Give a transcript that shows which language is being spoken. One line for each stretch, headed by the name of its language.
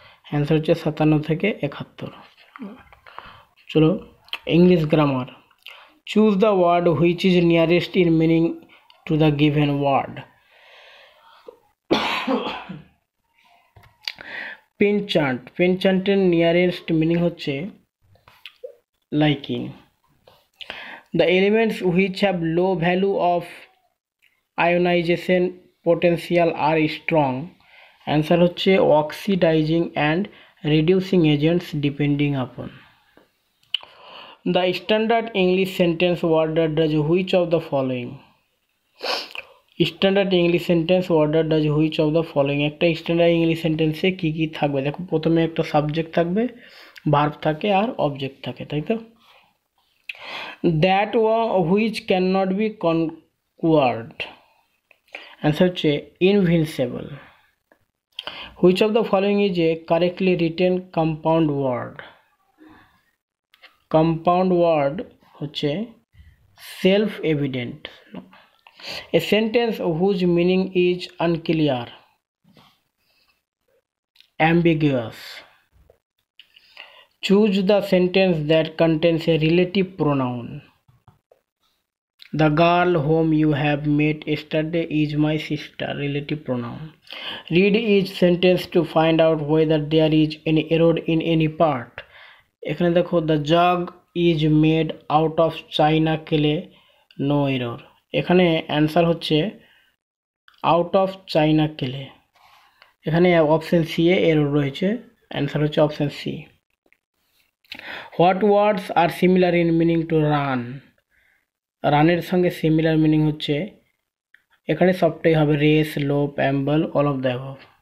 Bangla: Answer হচ্ছে 57 থেকে 71। চলো English grammar.
English: Choose the word which is nearest in meaning to the given word.
Bangla: পেনচান্ট, পেনচান্টের nearest meaning হচ্ছে liking.
English: The elements which have low value of ionization potential are strong. Answer হচ্ছে oxidizing and reducing agents depending upon. The standard English sentence order does which of the following? Standard English sentence order does which of the following.
Bangla: একটা standard English সেন্টেন্সে কী কী থাকবে দেখো, প্রথমে একটা subject থাকবে, verb থাকে আর object থাকে, তাই তো।
English: That which can not be conquered, answer হচ্ছে invincible. Which of the following is a correctly written compound word.
Bangla: Compound word হচ্ছে self evident.
English: A sentence whose meaning is unclear, ambiguous. Choose the sentence that contains a relative pronoun. The girl whom you have met yesterday is my sister, relative pronoun. Read each sentence to find out whether there is any error in any part.
Bangla: এখানে দেখো,
English: the jug is made out of china clay, no error.
Bangla: এখানে answer হচ্ছে out of China clay. এখানে option C এ error রয়েছে, answer হচ্ছে option C.
English: What words are similar in meaning to run?
Bangla: রানের সঙ্গে similar meaning হচ্ছে, এখানে সবটাই হবে রেস, লোপ, অ্যাম্বল, অল অফ দ্য অ্যাবভ।